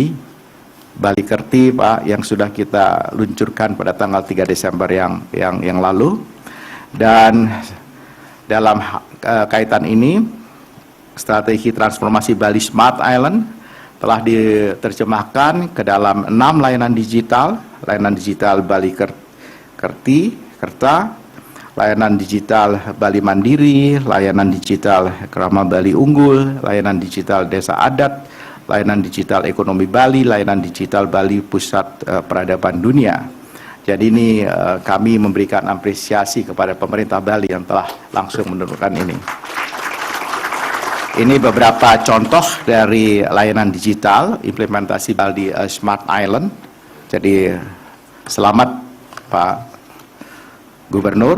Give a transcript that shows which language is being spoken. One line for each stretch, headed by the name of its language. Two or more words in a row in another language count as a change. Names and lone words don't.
Indonesian: Bali Kerti Pak yang sudah kita luncurkan pada tanggal 3 Desember yang lalu. Dan dalam kaitan ini, strategi transformasi Bali Smart Island telah diterjemahkan ke dalam 6 layanan digital Bali Kerta, layanan digital Bali Mandiri, layanan digital Krama Bali Unggul, layanan digital Desa Adat, layanan digital Ekonomi Bali, layanan digital Bali Pusat Peradaban Dunia. Jadi ini kami memberikan apresiasi kepada pemerintah Bali yang telah langsung menurunkan ini. Ini beberapa contoh dari layanan digital implementasi Bali Smart Island. Jadi selamat Pak Gubernur.